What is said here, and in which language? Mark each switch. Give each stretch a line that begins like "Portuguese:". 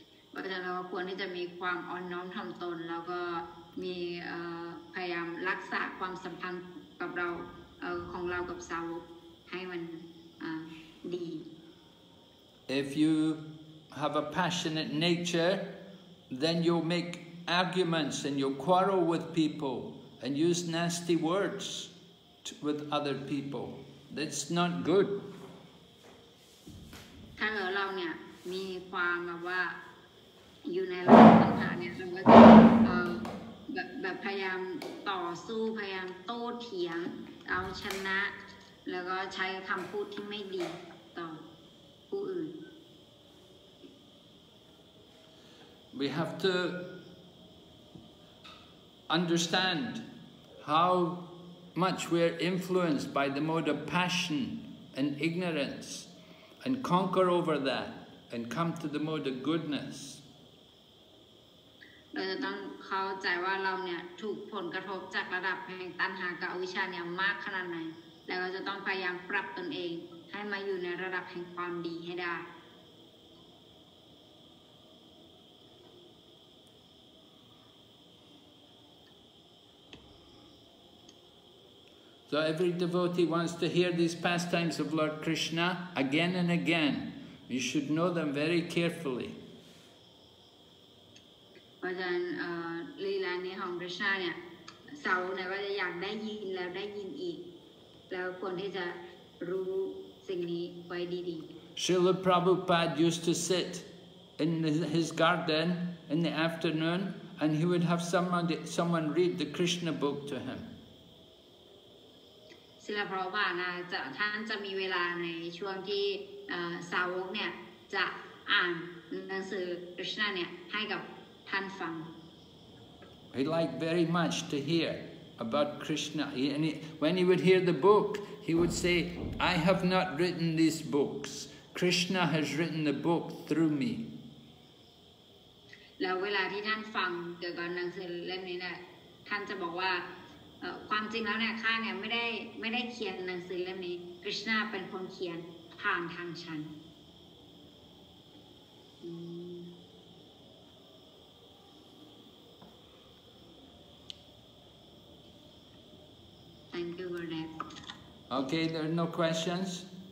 Thai: เพราะฉะนั้นเราควรที่จะมีความอ่อนน้อมถ่อมตนแล้วก็มีพยายามรักษาความสัมพันธ์กับเราของเรากับสาวกให้มันดี
English: If you have a passionate nature, then you'll make arguments and you'll quarrel with people and use nasty words with other people. That's not good.
Thai: ถ้าเราเนี่ยมีความแบบว่าอยู่ในระดับต่างๆเนี่ยเราก็จะแบบพยายามต่อสู้พยายามโต้เถียงเอาชนะแล้วก็ใช้คำพูดที่ไม่ดีต่อผู้อื่น
English: We have to understand how much we are influenced by the mode of passion and ignorance and conquer over that and come to the mode of goodness.
Thai: เราจะต้องเข้าใจว่าเราเนี่ยถูกผลกระทบจากระดับแห่งตัณหากับอวิชชาเนี่ยมากขนาดไหนแล้วเราจะต้องพยายามปรับตนเองให้มาอยู่ในระดับแห่งความดีให้ได้
English: So every devotee wants to hear these pastimes of Lord Krishna again and again. You should know them very carefully.
Thai: เพราะฉะนั้นลีลานี้ของกฤษณะเนี่ยสาวกเนี่ยก็จะอยากได้ยินแล้วได้ยินอีกแล้วควรที่จะรู้สิ่งนี้ไว้ดีๆ
English: Srila Prabhupada used to sit in his garden in the afternoon and he would have someone read the Krishna book to him.
Thai: ศิลปะว่านะท่านจะมีเวลาในช่วงที่สาวกเนี่ยจะอ่านหนังสือกฤษณะเนี่ยให้กับท่านฟัง
English: He liked very much to hear about Krishna. When he would hear the book, he would say, I have not written these books. Krishna has written the book through me.
Thai: แล้วเวลาที่ท่านฟังเกี่ยวกับหนังสือเล่มนี้เนี่ยท่านจะบอกว่าความจริงแล้วเนี่ยข้าเนี่ยไม่ได้เขียนหนังสือเล่มนี้ Krishna เป็นคนเขียนผ่านทางฉัน
English: Thank you for that. Okay, there are no questions?